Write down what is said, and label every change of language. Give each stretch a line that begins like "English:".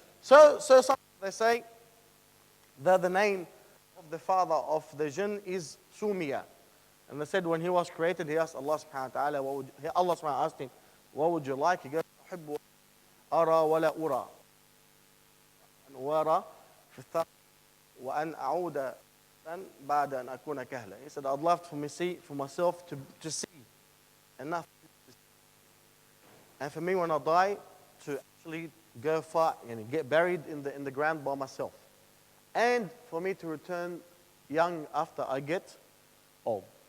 English: So some they say that the name of the father of the jinn is Sumiya. And they said when he was created, he asked Allah subhanahu wa ta'ala, Allah subhanahu wa ta'ala asked him, what would you like? He goes,
Arabic: أحب أرى ولا أرى. أن أرى في الثرى وأن أعود بعد أن أكون كهلا.
English: He said, I'd love for myself to see enough to see. And for me when I die, to actually go far and get buried in the ground by myself. And for me to return young after I get old.